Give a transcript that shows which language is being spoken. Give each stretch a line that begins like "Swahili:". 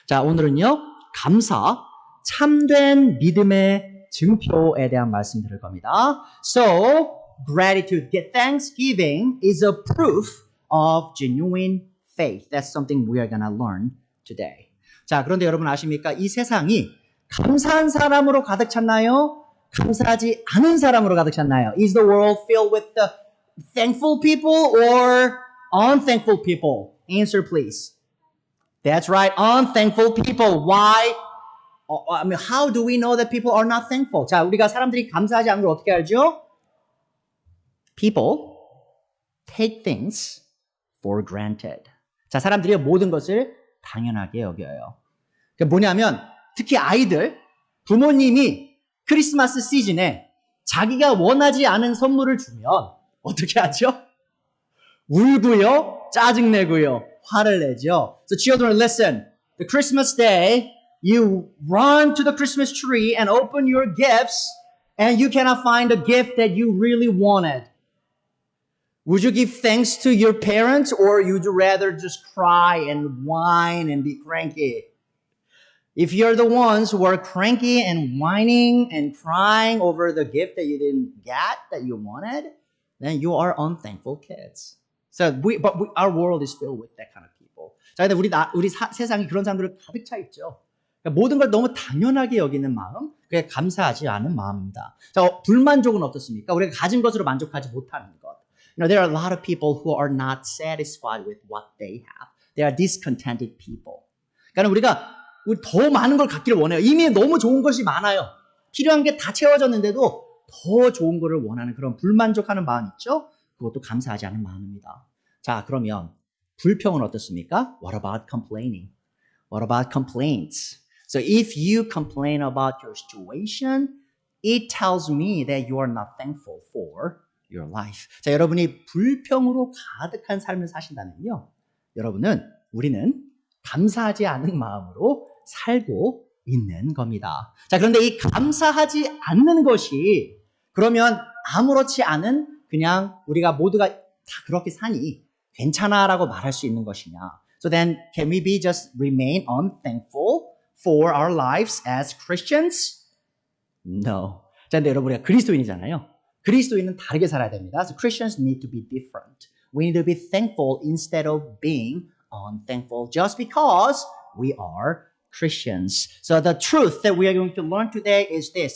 Korean: 자, 오늘은요, 감사, 참된 믿음의 증표에 대한 말씀 드릴 겁니다.
English: So, gratitude, thanksgiving is a proof of genuine faith. That's something we are gonna learn today.
Korean: 자, 그런데 여러분 아십니까? 이 세상이 감사한 사람으로 가득 찼나요? 감사하지 않은 사람으로 가득 찼나요?
English: Is the world filled with the thankful people or unthankful people? Answer, please. That's right, unthankful people. Why? I mean, how do we know that people are not thankful?
Korean: 자, 우리가 사람들이 감사하지 않은 걸 어떻게 알죠?
English: People take things for granted.
Korean: 자, 사람들이 모든 것을 당연하게 여겨요. 그게 뭐냐면, 특히 아이들, 부모님이 크리스마스 시즌에 자기가 원하지 않은 선물을 주면 어떻게 하죠? 울고요, 짜증내고요, 화를 내죠.
English: So children, listen. The Christmas day, you run to the Christmas tree and open your gifts, and you cannot find a gift that you really wanted. Would you give thanks to your parents, or you'd rather just cry and whine and be cranky? If you're the ones who are cranky and whining and crying over the gift that you didn't get, that you wanted, then you are unthankful kids. So our world is filled with that kind of people.
Korean: 자, 근데 우리 세상이 그런 사람들을 가득 차 있죠. 그러니까 모든 걸 너무 당연하게 여기는 마음, 그게 감사하지 않은 마음입니다. 자, 불만족은 어떻습니까? 우리가 가진 것으로 만족하지 못하는 것.
English: You know, there are a lot of people who are not satisfied with what they have. They are discontented people.
Korean: 그러니까 우리가 더 많은 걸 갖기를 원해요. 이미 너무 좋은 것이 많아요. 필요한 게 다 채워졌는데도 더 좋은 거를 원하는 그런 불만족하는 마음 있죠? 그것도 감사하지 않은 마음입니다. 자, 그러면 불평은 어떻습니까?
English: What about complaining? What about complaints? So if you complain about your situation, it tells me that you are not thankful for your life.
Korean: 자, 여러분이 불평으로 가득한 삶을 사신다면요. 우리는 감사하지 않은 마음으로 살고 있는 겁니다. 자, 그런데 이 감사하지 않는 것이 그러면 아무렇지 않은 그냥 우리가 모두가 다 그렇게 사니 괜찮아라고 말할 수 있는 것이냐?
English: So then, can we be just remain unthankful for our lives as Christians? No.
Korean: 자, 근데 여러분 우리가 그리스도인이잖아요. 그리스도인은 다르게 살아야 됩니다.
English: So Christians need to be different. We need to be thankful instead of being unthankful just because we are Christians. So the truth that we are going to learn today is this.